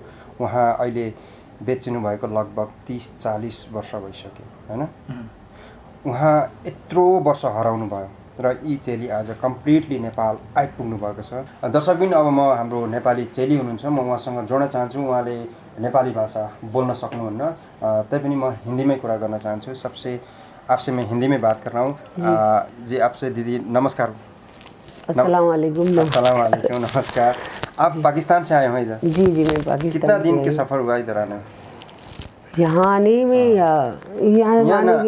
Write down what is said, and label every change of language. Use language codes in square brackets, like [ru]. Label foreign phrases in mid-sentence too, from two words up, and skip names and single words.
[ne] उहाँ अहिले बेचिनु भएको लगभग 30-40 वर्ष भइसक्यो हैन। उहाँ यत्रो वर्ष हराउनु भयो र यी चेली आज कम्प्लिटली नेपाल आइपुग्नु भएको छ। दर्शकबिन, अब म हाम्रो नेपाली चेली हुनुहुन्छ, म उहाँसँग जोड्न चाहन्छु। उहाँले नेपाली भाषा बोल्न सक्नुहुन्न, तैपनि म [hi] हिंदी में [ne] कुरा [hi] करना चाहूँ। सबसे आपसे मैं हिंदी में बात कर रहा हूँ। जी आपसे दीदी नमस्कार। [ar] السلام عليكم. السلام عليكم, [hi] नमस्कार। आप पाकिस्तान से आए हो इधर? जी मैं पाकिस्तान। कितना दिन के सफ़र हुआ इधर आने? यहाँ आने में यहाँ